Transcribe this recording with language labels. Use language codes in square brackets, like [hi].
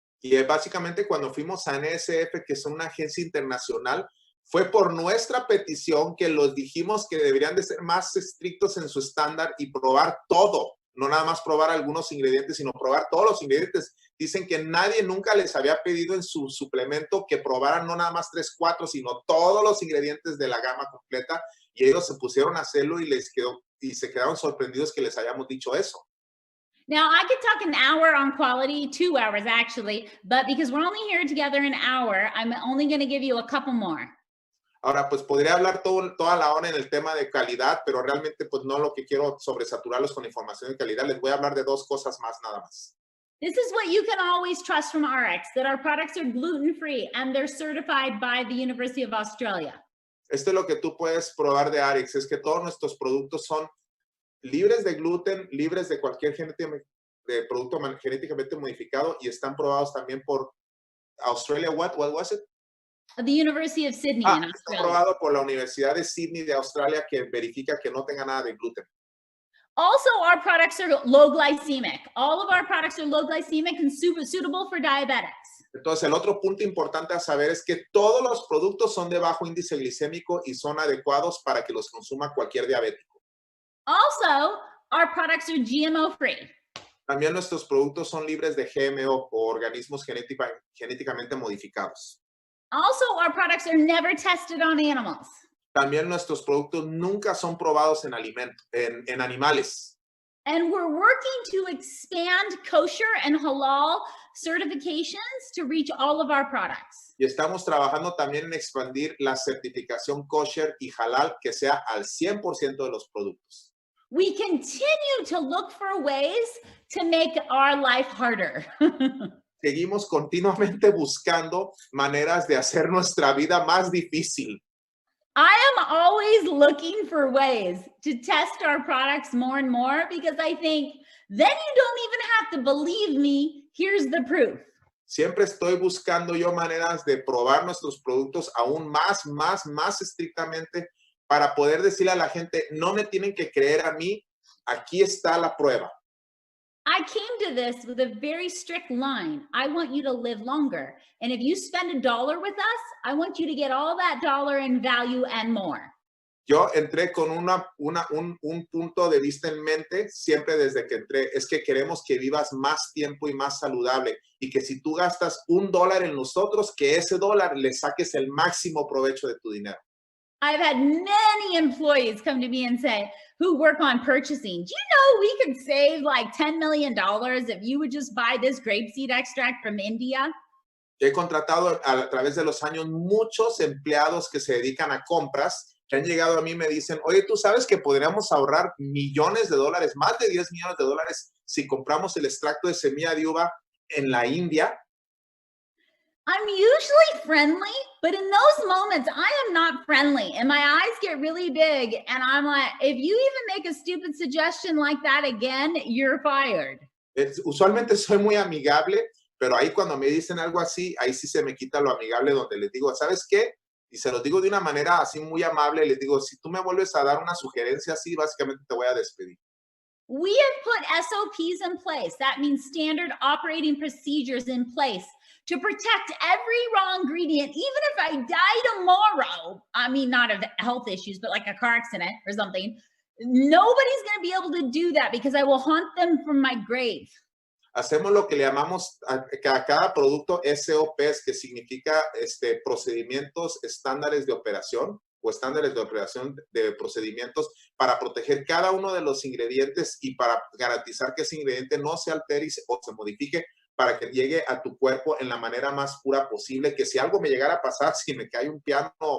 [es] Y básicamente cuando fuimos a NSF, que es una agencia internacional, fue por nuestra petición que los dijimos que deberían de ser más estrictos en su estándar y probar todo, no nada más probar algunos ingredientes, sino probar todos los ingredientes. Dicen que nadie nunca les había pedido en su suplemento que probaran no nada más 3, 4, sino todos los ingredientes de la gama completa, y ellos se pusieron a hacerlo y se quedaron sorprendidos que les hayamos dicho eso. [en] Now, I could talk an hour on quality, 2 hours actually, but because we're only here together an hour, I'm only going to give you a couple more. [es] Ahora, pues podría hablar toda la hora en el tema de calidad, pero realmente pues no lo que quiero sobresaturarlos con información de calidad. Les voy a hablar de 2 cosas más nada más. [en] This is what you can always trust from Ariix, that our products are gluten-free and they're certified by the University of Australia. [es] Esto es lo que tú puedes probar de Ariix, es que todos nuestros productos son libres de gluten, libres de cualquier producto genéticamente modificado y están probados también por Australia. [en] What was it? The University of Sydney in Australia. [es] Está probado por la Universidad de Sydney de Australia, que verifica que no tenga nada de gluten. [en] Also, our products are low glycemic. All of our products are low glycemic and suitable for diabetics. [es] Entonces, el otro punto importante a saber es que todos los productos son de bajo índice glicémico y son adecuados para que los consuma cualquier diabético. [en] Also, our products are GMO free. [es] También nuestros productos son libres de GMO o organismos genéticamente modificados. [en] Also, our products are never tested on animals. [es] También nuestros productos nunca son probados en animales. [en] And we're working to expand kosher and halal certifications to reach all of our products. [es] Y estamos trabajando también en expandir la certificación kosher y halal que sea al 100% de los productos. [en] We continue to look for ways to make our life harder. [es] Seguimos continuamente buscando maneras de hacer nuestra vida más difícil. [en] I am always looking for ways to test our products more and more because I think then you don't even have to believe me. Here's the proof. [es] Siempre estoy buscando yo maneras de probar nuestros productos aún más estrictamente para poder decirle a la gente, no me tienen que creer a mí, aquí está la prueba. [en] I came to this with a very strict line. I want you to live longer. And if you spend $1 with us, I want you to get all that dollar in value and more. [es] Yo entré con un punto de vista en mente, siempre desde que entré, es que queremos que vivas más tiempo y más saludable. Y que si tú gastas $1 en nosotros, que ese $1 le saques el máximo provecho de tu dinero. [en] I've had many employees come to me and say, who work on purchasing, do you know we could save like $10 million if you would just buy this grapeseed extract from India? [es] He contratado a través de los años muchos empleados que se dedican a compras que han llegado a mí me dicen, oye, ¿tú sabes que podríamos ahorrar millones de dólares, más de 10 millones de dólares si compramos el extracto de semilla de uva en la India? [en] I'm usually friendly, but in those moments, I am not friendly and my eyes get really big. And I'm like, if you even make a stupid suggestion like that again, you're fired. [es] Usualmente soy muy amigable, pero ahí cuando me dicen algo así, ahí sí se me quita lo amigable, donde les digo, ¿sabes qué? Y se los digo de una manera así muy amable, les digo, si tú me vuelves a dar una sugerencia así, básicamente te voy a despedir. [en] We have put SOPs in place. That means standard operating procedures in place to protect every raw ingredient, even if I die tomorrow. I mean, not of health issues, but like a car accident or something. Nobody's going to be able to do that because I will haunt them from my grave. [es] Hacemos lo que le llamamos a cada producto SOPs, que significa procedimientos estándares de operación o estándares de operación de procedimientos para proteger cada uno de los ingredientes y para garantizar que ese ingrediente no se altere o se modifique para que llegue a tu cuerpo en la manera más pura posible, que si algo me llegara a pasar, si me cae un piano